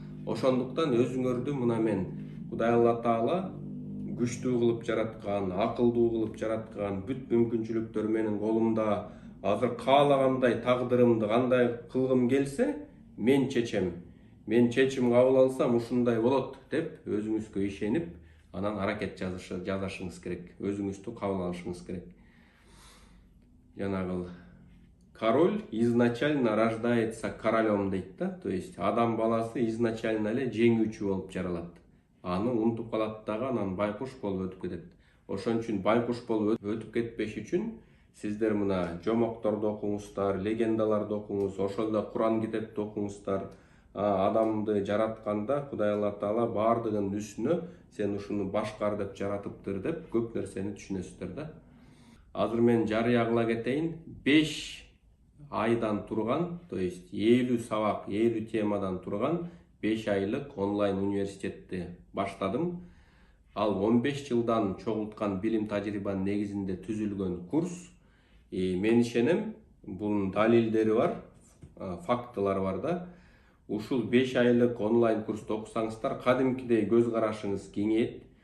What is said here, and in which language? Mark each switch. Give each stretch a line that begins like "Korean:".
Kyrgyz: Ошондуктан өзүңөрдү мына мен Кудай Алла Таала күчтүү кылып жараткан, акылдуу кылып жараткан, бүт мүмкүнчүлүктөр менин колумда, Азыр каалагандай тагдырымды кандай кылгым келсе, мен чечем. Мен чечим кабыл алсам ушундай болот деп өзүңүзгө ишенип, анан аракет жасашыңыз керек. Өзүңүздү кабыл алышыңыз керек. Жанагыл
Russian: король изначально рождается королем
Kyrgyz: дейт да.
Russian: То есть
Kyrgyz: адам баласы
Russian: изначально
Kyrgyz: эле жеңүүчү болуп жаралат. Аны унутуп калат дагы, анан байкуш болуп өтүп кетет. Ошон үчүн байкуш болуп өтүп кетпеш үчүн сиздер мына жомокторду окуңуздар, легендаларды окуңуз, ошол эле Куран китепти окуңуздар. Адамды жаратканда Кудай Алла Таала баардыгынын үстүнө сен ушуну башкар деп жаратыптыр деп көп нерсени түшүнөсүздөр да. Азыр мен жарыя кыла кетейин. 5 айдан турган,
Russian: то есть
Kyrgyz: 50 сабак, 50 темадан турган 5 айлык онлайн университетти баштадым. Ал 15 жылдан чогулткан билим тажрыйбанын негизинде түзүлгөн курс. Мен ишенем, бунун далилдери бар, фактылар бар да. Ушул 5 айлык онлайн курсту окусаңыздар, кадимкидей көз карашыңыз кеңейет.